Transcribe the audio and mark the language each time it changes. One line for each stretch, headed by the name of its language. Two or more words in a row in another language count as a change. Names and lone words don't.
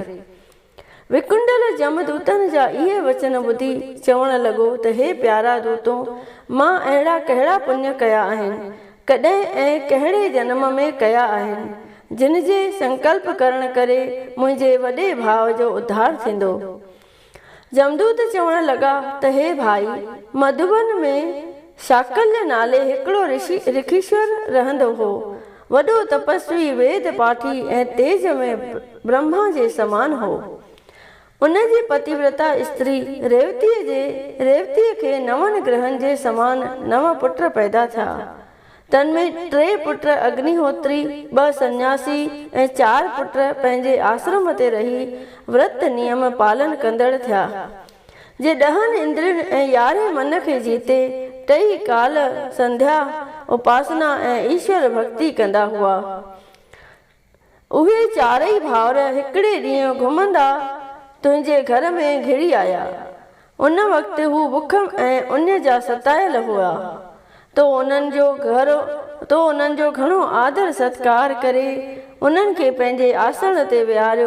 Sindhi: विकुंडल जमदूतन जा इहे वचन ॿुधी चवण लॻो त हे प्यारा दूतो, मां अहिड़ा कहिड़ा पुण्य कया आहिनि, कॾहिं ऐं कहिड़े जन्म में कया आहिनि, जिन जे संकल्प करण करे मुंहिंजे वॾे भाउ जो उद्धार थींदो। जमदूत चवण लॻा त हे भाई, मधुबन में शाकल्य नाले हिकिड़ो ऋषीश्वर रहंदो हो। वॾो तपस्वी, वेद पाठी ऐं तेज में ब्रह्मा जे समान हो। उन जी पतिव्रता स्त्री रेवतीअ खे 9 ग्रहनि जे समान 9 पुट पैदा थिया। तन्में 3 पुट अग्निहोत्री, 2 सन्यासी ऐं 4 पुट पंहिंजे आश्रम ते रही व्रत नियम पालन कंदड़ थिया। जे 10 इंद्रियनि ऐं 11 मन खे जीते 3 काल संध्या उपासना ऐं ईश्वर भक्ति कंदा हुआ। उहे 4 भाउर हिकिड़े ॾींहुं घुमंदा तुंहिंजे घर में घिरी आया। उन वक़्तु हू बुख ऐं उन जा सतायल हुआ। तो उन्हनि जो घणो आदर सत्कार करे उन्हनि खे पंहिंजे आसन ते विहारियो।